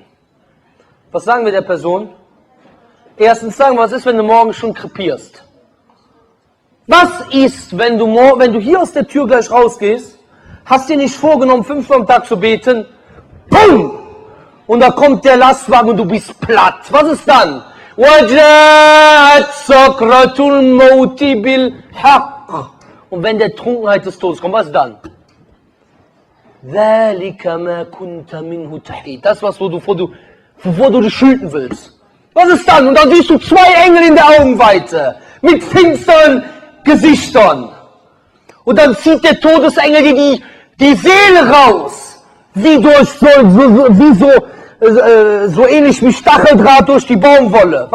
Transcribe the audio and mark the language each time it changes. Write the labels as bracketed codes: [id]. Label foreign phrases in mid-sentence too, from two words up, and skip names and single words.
[de] Was sagen wir der Person? Erstens sagen wir, was ist, wenn du morgen schon krepierst? Was ist, wenn du hier aus der Tür gleich rausgehst, hast dir nicht vorgenommen, 5 am Tag zu beten, BUM! Und da kommt der Lastwagen und du bist platt. Was ist dann? [ar] وَجَاءَتْ سَكْرَةُ الْمَوْتِ بِالْحَقِّ. [de] Und wenn der Trunkenheit des Todes kommt, was dann? [ar] ذَلِكَ مَا كُنْتَ مِنْهُ تَحِيدٌ. [de] Das, wovor du dich schütten willst. Was ist dann? Und dann siehst du 2 Engel in der Augenweite mit finsteren Gesichtern. Und dann zieht der Todesengel dir die Seele raus. So ähnlich wie Stacheldraht durch die Baumwolle.